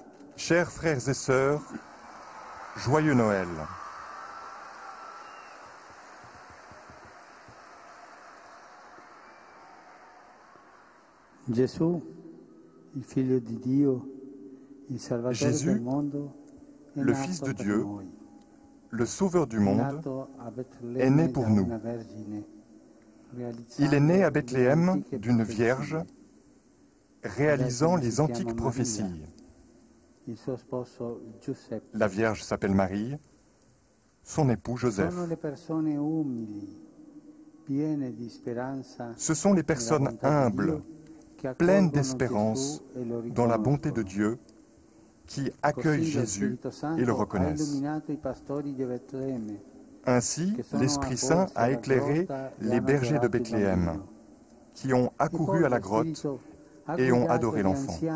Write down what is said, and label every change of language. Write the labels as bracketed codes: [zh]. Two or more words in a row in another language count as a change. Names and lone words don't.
[fr] Chers frères et sœurs, joyeux Noël. [it] Gesù, il figlio di Dio, il Salvatore [fr] Jésus, [it] del mondo, è [fr] le [it] nato [fr] Fils de [it] per [fr] Dieu, [it] noi. [fr] le Sauveur du [it] È [fr] monde, [it] nato a Betlemme [fr] est né pour [it] da [fr] nous. [it] una vergine, [fr] Il est né à [it] realizzando [fr] Bethléem [it] le antiche [fr] d'une [it] profezie. [fr] vierge, réalisant [it] La Vergine [fr] les [it] si [fr] antiques [it] chiama [fr] prophéties. [it] Maria. Il suo sposo Giuseppe. [fr] La Vierge s'appelle Marie, son époux Joseph. [it] Sono le persone umili, piene di speranza. [fr] Ce sont les personnes humbles, pleines d'espérance dans la bonté de Dieu, qui accueillent Jésus et le reconnaissent. Ainsi, l'Esprit Saint a éclairé les bergers de Bethléem, qui ont accouru à la grotte et ont adoré l'enfant.